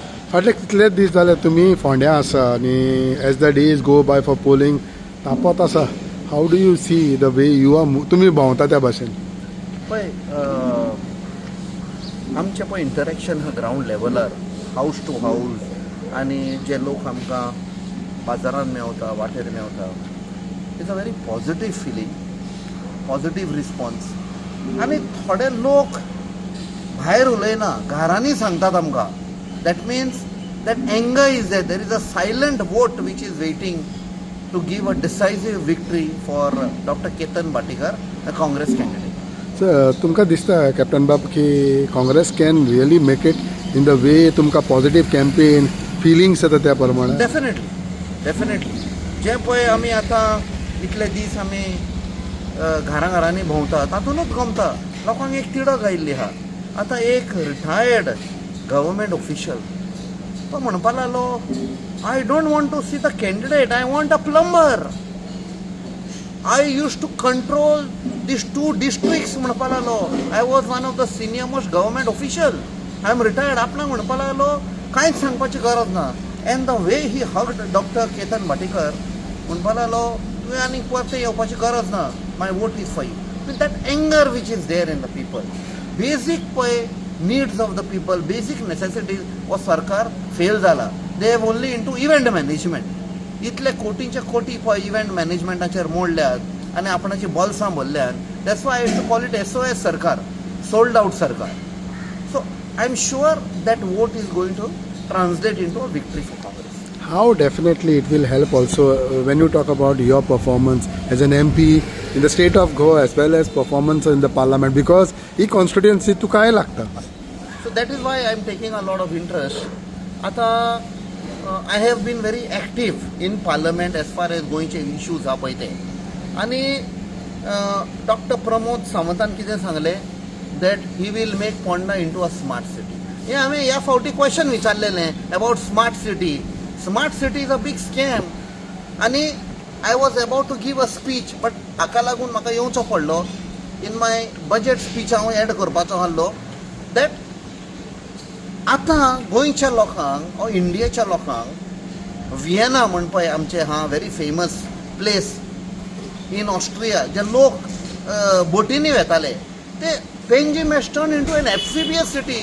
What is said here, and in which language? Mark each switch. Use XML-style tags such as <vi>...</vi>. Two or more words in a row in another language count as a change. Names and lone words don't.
<kok>फाटले कितलेच दीस जाले तुमी फोंड्या आसा आनी</kok> <en>as the days go by for polling</en> <kok>तापत आसा.</kok> <en>how do you see the way you are</en> <kok>तुमी भोंवता त्या भाशेन? पळय आमचें पळय इंटरेक्शन हा ग्रावंड लेवलार</kok> <en>house to house</en> <kok>आनी जे लोक आमकां बाजारान मेवता वाटेर मेवता</kok> <en>it's a very positive feeling, positive response.</en> <kok>आनी थोडे लोक भायर उलयना, घरांनी सांगतात आमकां.</kok> <en>that means that anger is there is a silent vote which is waiting to give a decisive victory for Doctor Ketan Bhatikar, a Congress candidate.</en> <kok>सर तुमकां दिसता</kok> <en>कॅप्टन बाब की काँग्रेस can really make it in the way तुमकां positive campaign feelings</en> <kok>येता त्या प्रमाणे? डेफिनेटली जे पळय आमी आतां इतले दीस आमी घरांनी भोंवता तातूंतच गमता. लोकांक एक तिडक आयिल्ली आहा. आतां एक रिटायर्ड गव्हर्मेंट ऑफिशियल तो म्हणपा लागलो,</kok> <en>I don't want to see the candidate, I want a plumber. I used to control these 2 districts</en> <kok>म्हणपा लागलो.</kok> <en>I was one of the senior most government official. I am retired.</en> <kok>आपणाक म्हणपा लागलो कांयच सांगपाची गरज ना.</kok> <en>and the way he hugged</en> <kok>डॉक्टर केतन भाटीकर म्हणपा लागलो तुवें आनी परते येवपाची गरज ना,</kok> <en>my vote is for you. that anger which is there in the people. बेसीक पळय needs of the people, basic necessities</en> <kok>हो सरकार फेल जाला.</kok> <en>they have only into event management.</en> <kok>इतले कोटींचे कोटी पळय इव्हेंट मॅनेजमेंटाचेर मोडल्यात आनी आपणाची बॉल्सां भरल्यात.</kok> <en>that's why I have to call it SOS sarkar, sold out sarkar. so I am sure that vote is going to translate into a victory for Congress. How definitely it will help also when you talk about your performance as an MP in the state of Goa as well as performance in the parliament, because e constituency to</en> <kok>काय लागता.</kok> <en>So that is why I am taking a lot of interest. Ata I have been very active in parliament as far as</en> <kok>गोंयचे issues हा पळय ते. आनी डॉक्टर प्रमोद सावंतान कितें सांगलें</kok> <en>that he will make Ponda into a smart city.</en> <kok>हे हांवें ह्या फावटी क्वेश्चन विचारलेलें</kok> <en>about smart city. smart city is a big scam. आनी I was about to give a speech, but</en> <kok>हाका लागून म्हाका येवचो पडलो.</kok> <en>in my budget speech</en> <kok>हांव एड करपाचो आसलो दॅट आतां गोंयच्या लोकांक वा इंडियेच्या लोकांक विएना म्हण पळय आमचें हा</kok> <en>very famous place in Austria,</en> <kok>जे लोक बोटींनी वेताले ते</kok> <en>Panjim has turn into an amphibious city.</en>